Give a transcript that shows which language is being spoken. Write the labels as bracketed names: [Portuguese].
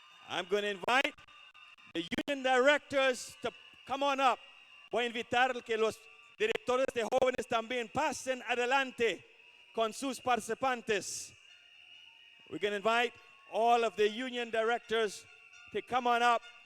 [English] I'm going to invite the union directors to come on up. [Spanish] Voy a invitar que los directores de jóvenes también pasen adelante con sus participantes. [English] We're going to invite all of the union directors to come on up.